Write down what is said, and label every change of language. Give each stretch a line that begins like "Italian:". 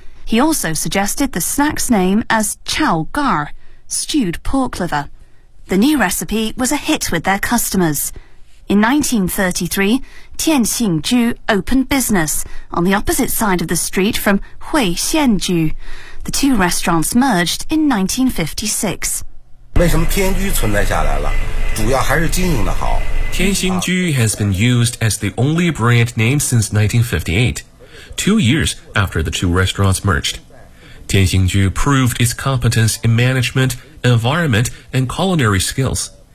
English: He also suggested the snack's name as chow gar, stewed pork liver. The new recipe was a hit with their customers. In 1933, Tianxingju opened business on the opposite side of the street from Hui Xianju. The two restaurants merged in 1956.
Chinese: 为什么天居存在下来了？主要还是经营的好。
English: Tianxingju has been used as the only brand name since 1958, 2 years after the two restaurants merged. Tianxingju proved its competence in management, environment, and culinary skills.